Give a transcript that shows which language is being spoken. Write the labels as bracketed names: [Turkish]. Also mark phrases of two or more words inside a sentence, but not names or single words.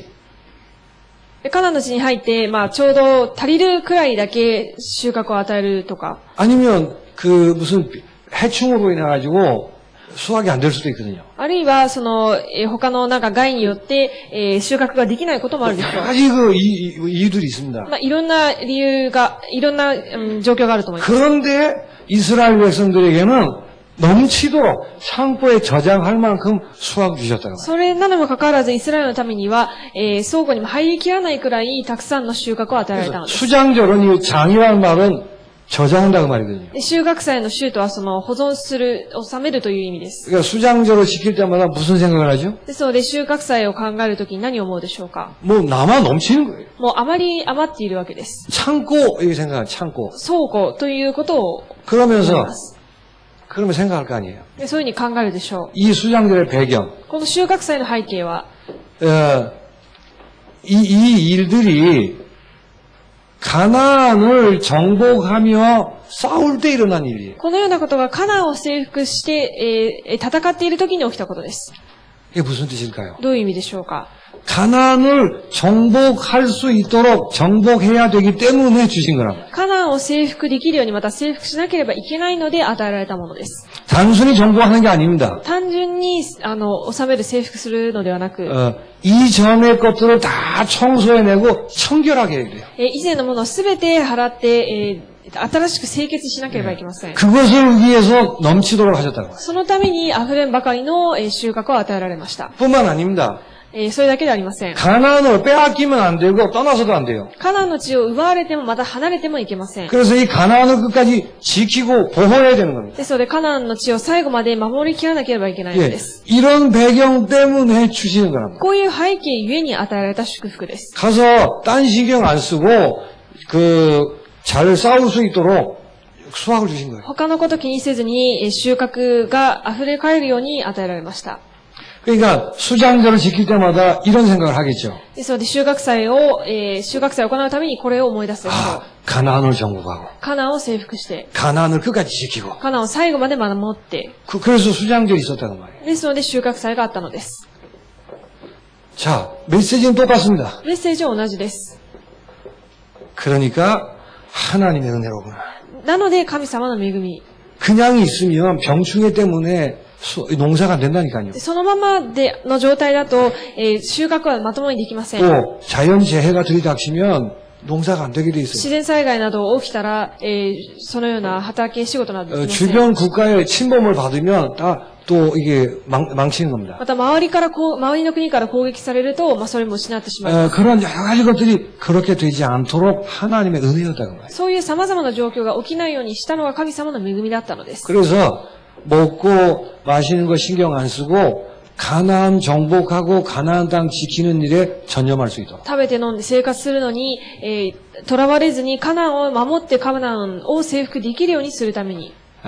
[Japanese] カナンの地に入って、まあ、ちょうど足りるくらいだけ収穫を与えるとか、 [Korean] 아니면 그 무슨 해충으로 인해 가지고 수확이 안 될 수도 있거든요. [Japanese] あるいは、他のなんか害によって、収穫ができないこともあるでしょう。 [Korean] 여러 가지 그 이유들이 있습니다. [Japanese] まあ、いろんな理由が、いろんな、状況があると思います。 [Korean] 그런데 이스라엘 백성들에게는 넘치도록 창고에 저장할 만큼 수확 주셨다고. [Japanese] それなのにもかかわらず、イスラエルのためには、倉庫にも入りきらないくらい、たくさんの収穫を与えられたのです。 [Korean] 수장절은 이 장이라는 말은 저장한다고 말이거든요. [Japanese] で収穫祭の収とは保存する、収めるという意味です。 [Korean] 그러니까 수장절을 지킬 때마다 무슨 생각을 하죠? [Japanese] ですので、収穫祭を考えるときに何を思うでしょうか？ [Korean] 뭐 남아 넘치는 거예요. [Japanese] もうあまり余っているわけです。 [Korean] 창고 이렇게 생각해요. 창고. [Japanese] 倉庫ということを思い [Korean] 그러면서 [Japanese] ます。 [Korean] 그러면 생각할 거 아니에요. [Japanese] でそういうふうに考えるでしょう。 [Korean] 이 수장절의 배경. [Japanese] この収穫祭の背景は、 [Korean] 이 일들이 가나안을 정복하며 싸울 때 일어난 일이에요. [Japanese] このようなことがカナンを征服して、戦っている時に起きたことです。 [Korean] 이게 무슨 뜻일까요? [Japanese] どういう意味でしょうか？ [Korean] 가나안을 정복할 수 있도록 정복해야 되기 때문에 주신 거라고. [Japanese] カナンを征服できるようにまた征服しなければいけないので与えられたものです。 [Korean] 단순히 정복하는 게 아닙니다. [Japanese] 単純に、収める、征服するのではなく、 [Korean] 이전의 것들을 다 청소해내고 청결하게 해야 돼요. [Japanese] 以前のものをすべて払って、新しく清潔しなければいけません。 [Korean] 그것을 위해서 넘치도록 하셨다고. [Japanese] そのために溢れんばかりの収穫を与えられました。 [Korean] 뿐만 아닙니다. [Japanese] それだけではありません。 [Korean] 가나안을 빼앗기면 안 되고 떠나서도 안 돼요. [Japanese] カナンの地を奪われてもまた離れてもいけません。 [Korean] 그래서 이 가나안을 끝까지 지키고 보호해야 되는 겁니다. [Japanese] ですので、カナンの地を最後まで守りきらなければいけないの [Korean] 예, [Japanese] です。 [Korean] 이런 배경 때문에 주시는 거랍니다. [Japanese] こういう背景ゆえに与えられた祝福です。 [Korean] 가서 딴 신경 안 쓰고 잘 싸울 수 있도록 수확을 주신 거예요. [Japanese] 他のこと気にせずに収穫が溢れ返るように与えられました。 [Korean] 그러니까 수장절을 지킬 때마다 이런 생각을 하겠죠. [Japanese] ですので収穫祭を行うためにこれを思い出すでしょう。 [Korean] 가나안을 정복하고 [Japanese] カナンを征服して、 [Korean] 가나안을 끝까지 지키고 [Japanese] カナンを最後まで守って、 [Korean] 그래서 수장절이 있었다는 말이에요. [Japanese] ですので収穫祭があったのです。 [Korean] 자, 메시지는 똑같습니다. [Japanese] メッセージは同じです。 [Korean] 그러니까 하나님의 은혜로구나. [Japanese] なので神様の恵み。 [Korean] 그냥 있으면 병충해 때문에 농사가 안 된다니까요. [Japanese] そのままでの状態だと、収穫はまともにできません。 [Korean] 또 자연재해가 들이닥치면 농사가 안 되게 돼 [Japanese] 自 [Korean] 있어요. [Japanese] 然災害など起きたら、そのような畑仕事などできません。 [Korean] 주변 국가의 침범을 받으면 다 또 이게 망치는 겁니다. [Japanese] また周りの国から攻撃されると、それも失ってしまいます。 [Korean] 그런 여러 가지 것들이 그렇게 되지 않도록 하나님의 은혜였다는 거예요. [Japanese] そういう様々な状況が起きないようにしたのは神様の恵みだったのです。 [Korean] 그래서 먹고 마시는 거 신경 안 쓰고 가나안 정복하고 가나안 땅 지키는 일에 전념할 수 있도록. [Japanese] 食べて飲んで生活するのに、囚われずにカナンを守ってカナンを征服できるようにするために。